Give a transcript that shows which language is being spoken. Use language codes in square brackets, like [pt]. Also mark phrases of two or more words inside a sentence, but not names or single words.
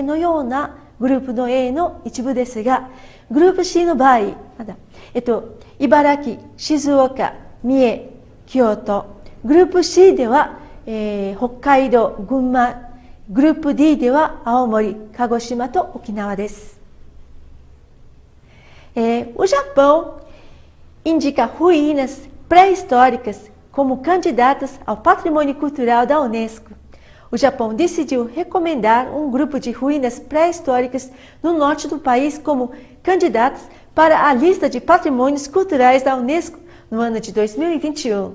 [ja] のようなグループの A の一部ですが、グループ C の場合、茨城、静岡、三重、京都、グループ C では、北海道、群馬、グループ D では青森、鹿児島と沖縄です。 [pt] O Japão indica ruínas pré-históricas como candidatas ao patrimônio cultural da Unesco. O Japão decidiu recomendar um grupo de ruínas pré-históricas no norte do país como candidatas para a lista de patrimônios culturais da Unesco no ano de 2021.